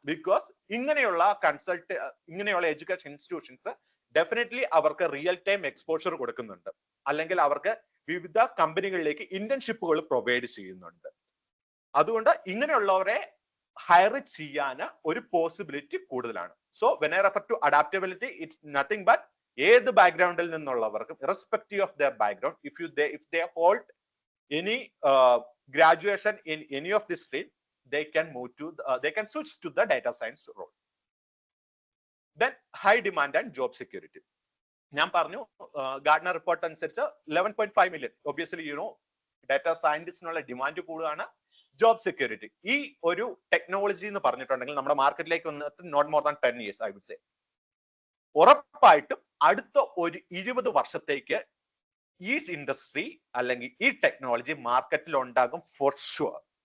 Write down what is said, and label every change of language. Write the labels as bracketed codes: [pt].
[ml] Because ഇങ്ങനെയുള്ള ഇങ്ങനെയുള്ള education institutions definitely അവർക്ക് റിയൽ ടൈം എക്സ്പോഷർ കൊടുക്കുന്നുണ്ട്, അല്ലെങ്കിൽ അവർക്ക് വിവിധ കമ്പനികളിലേക്ക് ഇന്റേൺഷിപ്പുകൾ പ്രൊവൈഡ് ചെയ്യുന്നുണ്ട്. അതുകൊണ്ട് ഇങ്ങനെയുള്ളവരെ ഹയർ ചെയ്യാൻ ഒരു പോസിബിലിറ്റി കൂടുതലാണ്. [en] so when I refer to adaptability, it's nothing but [ml] ഏത് ബാക്ക്ഗ്രൗണ്ടിൽ നിന്നുള്ളവർക്കും [en] Irrespective of their background, if they hold any graduation in any of this stream, they can switch to the data science role. Then high demand and job security. [ml] ഞാൻ പറഞ്ഞു Gardner report അനുസരിച്ച് 11.5 million, obviously data സയന്റിസ്റ്റിനുള്ള demand കൂടുതലാണ്. Job security, ഈ ഒരു technology എന്ന് പറഞ്ഞിട്ടുണ്ടെങ്കിൽ നമ്മുടെ മാർക്കറ്റിലേക്ക് വന്നിട്ട് [en] Not more than 10 years I would say. [ml] ഉറപ്പായിട്ടും അടുത്ത ഒരു 20 വർഷത്തേക്ക് ഈ ഇൻഡസ്ട്രി അല്ലെങ്കിൽ ഈ ടെക്നോളജി മാർക്കറ്റിൽ ഉണ്ടാകും [en] For sure.